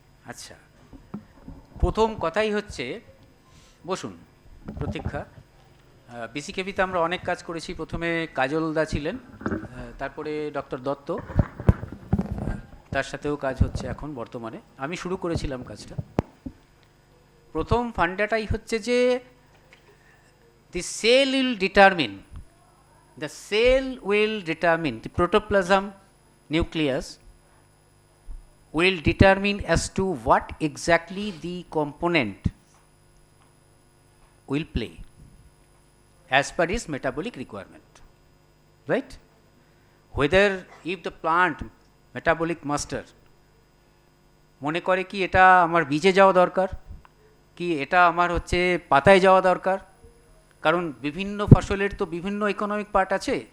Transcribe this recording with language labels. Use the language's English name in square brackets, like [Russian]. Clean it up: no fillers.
[Bangla] আচ্ছা, প্রথম কথাই হচ্ছে, বসুন প্রতীক্ষা, বিসিকেবিতে আমরা অনেক কাজ করেছি। প্রথমে কাজল দা ছিলেন, তারপরে ডক্টর দত্ত, তার সাথেও কাজ হচ্ছে এখন বর্তমানে। আমি শুরু করেছিলাম কাজটা। প্রথম ফান্ডাটাই হচ্ছে যে [English] the cell will determine, the cell will determine, the protoplasm nucleus will determine as to what exactly the component will play as per its metabolic requirement, right? Whether if the plant metabolic master [Bangla] মনে করে কি এটা আমার বীজে যাওয়া দরকার, কি এটা আমার হচ্ছে পাতায় যাওয়া দরকার, কারণ বিভিন্ন ফসলের তো বিভিন্ন ইকোনমিক পার্ট আছে।